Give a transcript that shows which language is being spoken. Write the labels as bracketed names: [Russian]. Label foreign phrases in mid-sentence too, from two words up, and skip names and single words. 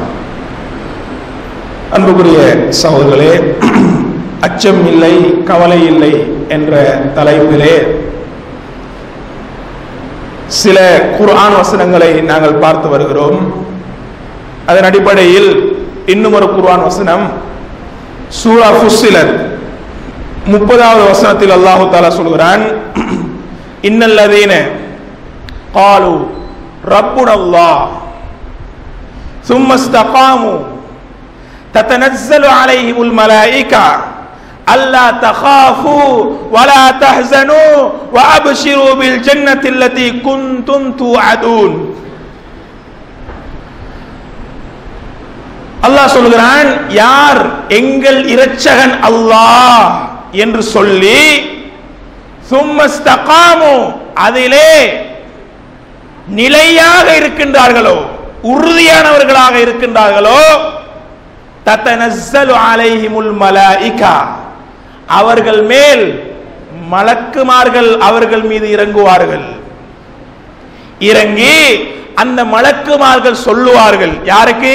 [Tamil] அன்புக்குரிய சகோதரர்களே, அச்சம் இல்லை, கவலை இல்லை என்ற தலைப்பிலே சில குர்ஆன் வசனங்களை நாங்கள் பார்த்து வருகிறோம். அதன் அடிப்படையில் இன்னும் ஒரு குர்ஆன் வசனம், சூரா ஃபுஸ்ஸிலத் 30வது வசனத்தில் அல்லாஹ் தஆலா சொல்கிறான், [Arabic] إن الذين قالوا ربنا الله ثم استقاموا تتنزل عليهم الملائكة ألا تخافوا ولا تحزنوا وأبشروا بالجنة التي كنتم توعدون. [Tamil] அல்லாஹ் சொல்கிறான், யார் எங்கள் இரட்சகன் அல்லாஹ் என்று சொல்லி [Arabic] ثم استقاموا, [Tamil] அதிலே நிலையாக இருக்கின்றார்களோ, உறுதியானவர்களாக இருக்கின்றார்களோ, [Arabic] تتنزل عليهم الملائكة, [Tamil] அவர்கள் மேல் மலக்குமார்கள் அவர்கள் மீது இறங்குவார்கள். இறங்கி அந்த மலக்குமார்கள் சொல்லுவார்கள், யாருக்கு?